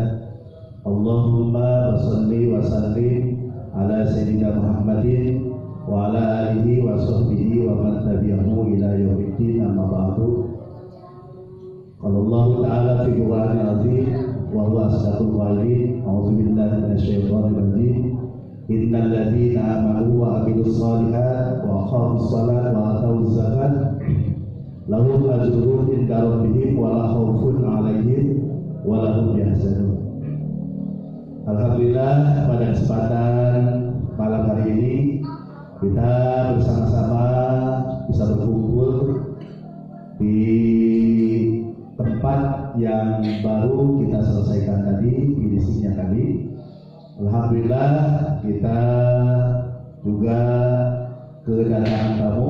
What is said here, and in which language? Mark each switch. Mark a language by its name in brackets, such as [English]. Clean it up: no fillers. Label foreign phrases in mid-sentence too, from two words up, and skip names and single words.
[Arabic] اللهم صل وسلم على سيدنا محمد وعلى آله وصحبه ومن تبعه إلى يوم الدين، أما بعد. قال الله تعالى في القرآن العظيم وهو أصدق القائلين. أعوذ بالله من الشيطان الرجيم. إن الذين آمنوا وعملوا الصالحات وأقاموا الصلاة وآتوا الزكاة لهم أجرهم عند ربهم ولا خوف عليهم ولا هم يحزنون. Alhamdulillah, [Indonesian] pada kesempatan malam hari ini kita bersama-sama bisa berkumpul di tempat yang baru kita selesaikan tadi, finishingnya tadi. Alhamdulillah, kita juga kedatangan tamu.